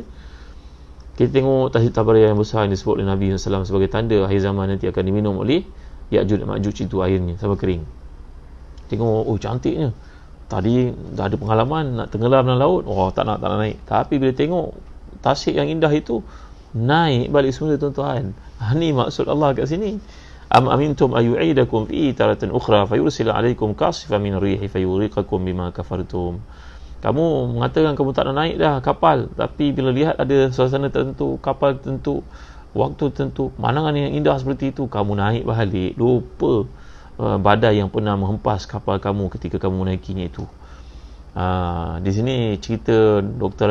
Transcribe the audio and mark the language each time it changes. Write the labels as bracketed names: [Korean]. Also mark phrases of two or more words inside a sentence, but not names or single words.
[Malay] Kita tengok Tasik Tabariyah yang besar yang disebut oleh Nabi SAW sebagai tanda akhir zaman nanti akan diminum oleh Ya'juj dan Ma'juj itu airnya sampai kering. Tengok, cantiknya. Tadi dah ada pengalaman nak tenggelam dalam laut, tak nak naik. Tapi bila tengok tasik yang indah itu, naik balik semula tuan-tuan. Ni maksud Allah kat sini. [Arabic] أم أمنتم أن يعيدكم في تارة أخرى فيرسل عليكم قاصفا من الريح فيغرقكم بما كفرتم. [Malay] Kamu mengatakan kamu tak nak naik dah kapal, tapi bila lihat ada suasana tertentu, kapal tertentu, waktu tertentu, pemandangan yang indah seperti itu, kamu naik balik, lupa badai yang pernah menghempas kapal kamu ketika kamu menaikinya itu. Di sini cerita Dr.